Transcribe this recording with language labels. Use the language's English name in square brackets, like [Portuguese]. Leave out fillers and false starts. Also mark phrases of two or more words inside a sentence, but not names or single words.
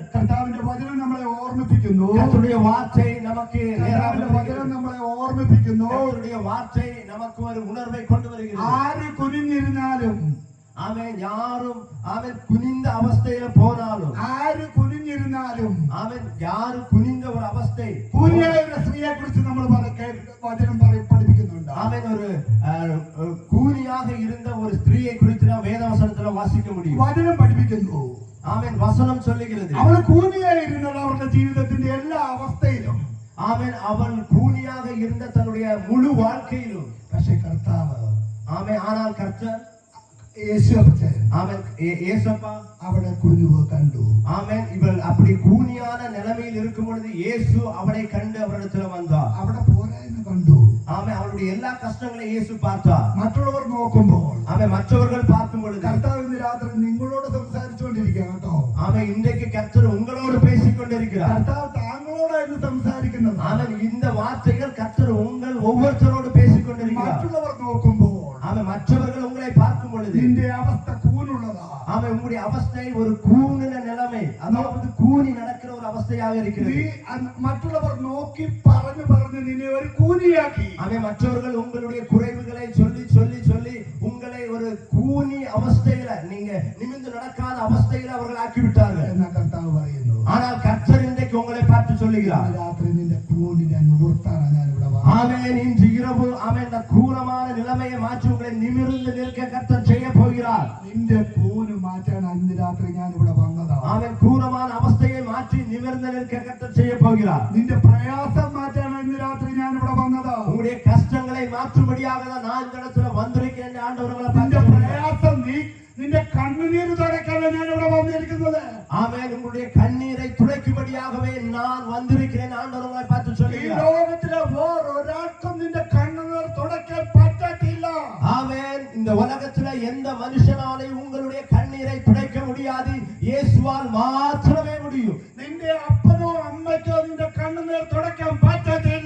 [Malayalam] കർത്താവിന്റെ വചനം നമ്മളെ ഓർമ്മിപ്പിക്കുന്നു. [Tamil] கர்த்தருடைய வார்த்தை நமக்கு [Malayalam] കർത്താവിന്റെ വചനം നമ്മളെ ഓർമ്മിപ്പിക്കുന്നു. [Tamil] கர்த்தருடைய வார்த்தை நமக்கு ஒரு உணர்வை கொண்டு வருகிறது. [Malayalam] ആര് കുനിഞ്ഞിരുന്നാലും, [Tamil] அவன் யாரும் அவன் குனிந்த அவஸ்தையில போனாலும், [Malayalam] ആര് കുനിഞ്ഞിരുന്നാലും, [Tamil] அவன் யாரு குனிந்த ஒரு அவஸ்தை, [Malayalam] കൂനിയായ ഒരു സ്ത്രീയെ കുറിച്ച് നമ്മൾ വചനം പഠിപ്പിക്കുന്നുണ്ട്. [Tamil] அவன் ஒரு கூனியாக இருந்த ஒரு ஸ்திரீயை குறித்து நாம் வேதவசனத்துல வாசிக்க முடியும். [Malayalam] വചനം പഠിപ്പിക്കുന്നു. [Tamil] அவன் வசனம் சொல்லுகிறது, [Malayalam] അവൾ കൂനിയായിരുന്നത് അവരുടെ ജീവിതത്തിന്റെ എല്ലാ അവസ്ഥയിലും. [Tamil] அவன் கூனியாக இருந்த தன்னுடைய முழு வாழ்க்கையிலும். [Malayalam] പക്ഷേ കർത്താവ്, [Tamil] ஆனால் கர்த்தர் ஏசப்பா அவளை குனிவு கண்டு. இவள் அப்படி கூனியான நிலைமையில் இருக்கும் பொழுது இயேசு அவளை கண்டு அவரிடத்துல வந்தார். [Malayalam] അവിടെ പോരായ്മ കണ്ടു. [Tamil] அவளுடைய எல்லா கஷ்டங்களையும் இயேசு பார்த்தார். [Malayalam] മറ്റുള്ളവർ നോക്കുമ്പോൾ, [Tamil] மற்றவர்கள் பார்க்கும் பொழுது, [Malayalam] കർത്താവ് ഇന്ന് രാത്രി നിങ്ങളോട് സംസാരിച്ചുകൊണ്ടിരിക്കുകയാണ് കേട്ടോ. [Tamil] இன்றைக்கு கர்த்தர் உங்களோடு பேசிக் கொண்டிருக்கிறார். [Malayalam] കർത്താവ് താങ്കളോടായിരുന്നു സംസാരിക്കുന്നത്. [Tamil] இந்த வார்த்தைகள் கர்த்தர் உங்கள் ஒவ்வொருத்தரோடு பேசிக் கொண்டிருக்கிறார். [Malayalam] മറ്റുള്ളവർ നോക്കുമ്പോൾ, [Tamil] மற்றவர்கள் உங்களை பார்க்கும் பொழுது [Malayalam] നിന്റെ അവസ്ഥ കൂനുള്ളതാ. [Tamil] உங்களுடைய அவஸ்தை ஒரு கூனின நிலைமை, அதாவது கூனி நடக்கிற ஒரு அவஸ்தையாக இருக்கிறது. [Malayalam] മറ്റുള്ളവർ നോക്കി പറഞ്ഞു പറഞ്ഞു നിന്നെ ഒരു കൂനിയാക്കി. [Tamil] மற்றவர்கள் உங்களுடைய குறைவுகளை சொல்லி சொல்லி சொல்லி உங்களை ஒரு கூனி அவஸ்தையில, நீங்க நிமிர்ந்து நடக்காத அவஸ்தையில அவர்கள் ஆக்கிவிட்டார்கள். [Malayalam] എന്നാ കർത്താവ് പറയുന്നു, [Tamil] ஆனால் கர்த்தர் இன்றைக்கு உங்களை பார்த்து சொல்லுகிறார், [Malayalam] രാത്രി നിന്റെ കൂനിനെ നിവർത്താനാണ് ഞാൻ ഇവിടെ വന്നത്. [Tamil] இன்று இரவு இந்த கூனமான நிலைமையை மாற்றி உங்களை நிமிர்ந்து நிற்க கர்த்தர் செய்ய போகிறார். [Malayalam] നിന്റെ കൂന് മാറ്റാൻ അന്ന് രാത്രി ഞാൻ ഇവിടെ വന്നതാണ്. [Tamil] கூனமான அவஸ்தையை மாற்றி நிமிர்ந்து நிற்க கர்த்தர் செய்ய போகிறார். [Malayalam] നിന്റെ പ്രയാസം മാറ്റാൻ അന്ന് രാത്രി ഞാൻ ഇവിടെ വന്നതാണ്. [Tamil] உங்களுடைய கஷ்டங்களை மாற்றும்படியாக தான் நான் இந்த இடத்துல வந்திருக்கிறேன். ஆண்டவர்களை [Malayalam] നിന്റെ പ്രയാസം നിന്റെ കണ്ണുനീര് തുടയ്ക്കാനാണ് ഞാൻ ഇവിടെ വന്നിരിക്കുന്നത്. [Tamil] உங்களுடைய கண்ணீரை துடைக்கும்படியாகவே நான் வந்திருக்கிறேன். ஆண்டவர்களை பார்த்து [Malayalam] ഈ [Tamil] சொல்லுகிறார், [Malayalam] ലോകത്തിലെ വേറൊരാൾക്കും നിന്റെ കണ്ണുനീർ തുടയ്ക്കാൻ പറ്റത്തില്ല. [Tamil] இந்த உலகத்துல எந்த மனுஷனாலையும் உங்களுடைய கண்ணீரை துடைக்க முடியாது. இயேசுவால் மாத்திரமே முடியும். [Malayalam] നിന്റെ അപ്പനോ അമ്മയ്ക്കോ നിന്റെ കണ്ണുനീർ തുടയ്ക്കാൻ പറ്റത്തില്ല.